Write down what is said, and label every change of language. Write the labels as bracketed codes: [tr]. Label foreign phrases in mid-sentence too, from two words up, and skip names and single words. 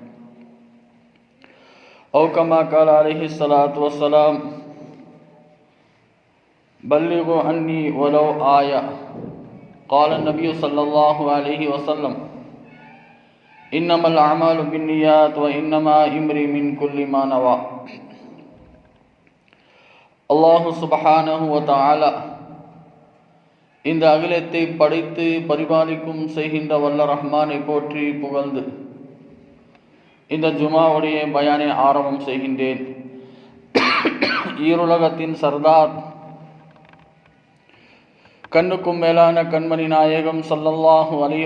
[ar] أو كما قال عليه الصلاة والسلام: بلغوا عني ولو آية. قال النبي صلى الله عليه وسلم: إنما الأعمال بالنيات وإنما امرئ من كل ما نوى. الله سبحانه وتعالى [ta] இந்த அகிலத்தை படைத்து பரிபாலிக்கும் செய்கின்ற வல்ல ரஹ்மானை போற்றி புகழ்ந்து இந்த ஜுமாவுடைய பயானை ஆரம்பம் செய்கின்றேன். ஈருலகத்தின் சர்தார், கண்ணுக்கும் மேலான கண்மணி நாயகம் [ar] صلى الله عليه